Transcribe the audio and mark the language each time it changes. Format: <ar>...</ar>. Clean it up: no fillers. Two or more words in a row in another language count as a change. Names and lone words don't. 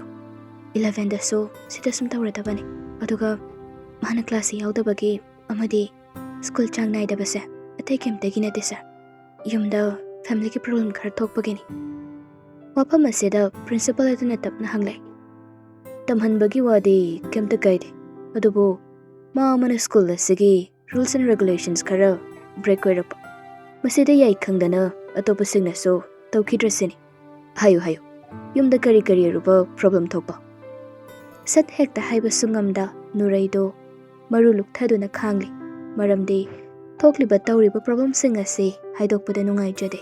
<mni>11 da so sida sum tawradabani. Aduga mahana class yaudabagi amadi school chang naidabase atay kemtagi nate sir. Yumda family ki problem khar thokpagini. Wapam asida principal aduna tapna hanglay. Tamhanbagi wadi kemta kaide. Adubo ma amana school asigi</mni> <en>rules and regulations</en> <mni>khara break oirapa. Masida yai khangdana atopa singna so tawkidrasini. Hayo. Yumda kari aruba problem thokpa. Sat hekta haiba sungamda nuraido maru lukthaduna khangli. Maramdi thokliba tawriba problem singa si haidokpada nungai jade.</mni>